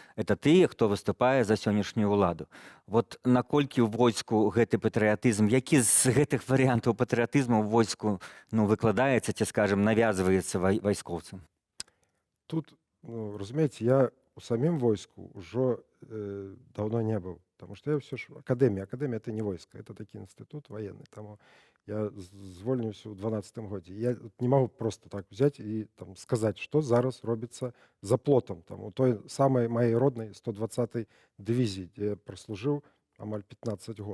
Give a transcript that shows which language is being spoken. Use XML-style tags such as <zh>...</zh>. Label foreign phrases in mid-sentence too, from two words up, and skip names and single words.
<be>Это тыя, хто выступае за сённяшнюю ўладу. Вот наколькі ў войску гэты патрыятызм, які з гэтых варыянтаў патрыятызму ў войску ну, выкладаецца ці скажем навязваецца вайскоўцам? Тут, ну, разумееце, я у самім войску ўжо давно не быў,</be> <ru>потому что</ru> <be>я ўсё ж акадэмія. Акадэмія это не войска, это такі інстытут военный. Таму я звольніўся ў 12-м годзе. Я вот не магу</be> <ru>просто так взять</ru> <be>і там сказаць, што зараз робіцца за плотам. Там у той самай маёй роднай 120-й дывізіі, дзе я праслужыў амаль 15 год.</be>